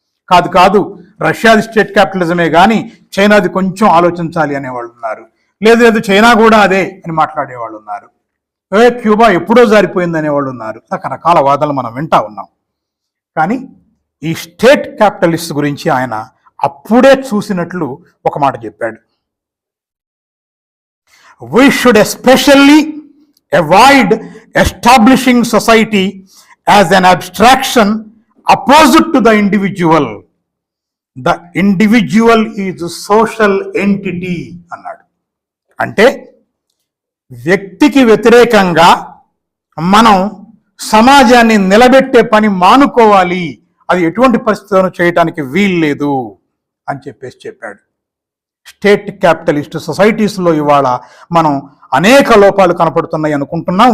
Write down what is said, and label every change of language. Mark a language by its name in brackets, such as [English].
[Telugu] కాదు రష్యాది స్టేట్ క్యాపిటలిజమే కానీ చైనాది కొంచెం ఆలోచించాలి అనేవాళ్ళు ఉన్నారు. లేదు చైనా కూడా అదే అని మాట్లాడేవాళ్ళు ఉన్నారు. క్యూబా ఎప్పుడో జారిపోయింది అనేవాళ్ళు ఉన్నారు. రకరకాల వాదనలు మనం వింటా ఉన్నాం. కానీ ఈ స్టేట్ క్యాపిటలిస్ట్ గురించి ఆయన అప్పుడే చూసినట్లు ఒక మాట చెప్పాడు. [English] We should especially avoid establishing society as an abstraction opposite to the individual. The individual is a social entity [Telugu] అన్నాడు. అంటే వ్యక్తికి వ్యతిరేకంగా మనం సమాజాన్ని నిలబెట్టే పని మానుకోవాలి, అది ఎటువంటి పరిస్థితులను చేయటానికి వీల్లేదు అని చెప్పాడు. స్టేట్ క్యాపిటలిస్ట్ సొసైటీస్లో ఇవాళ మనం అనేక లోపాలు కనపడుతున్నాయి అనుకుంటున్నాం.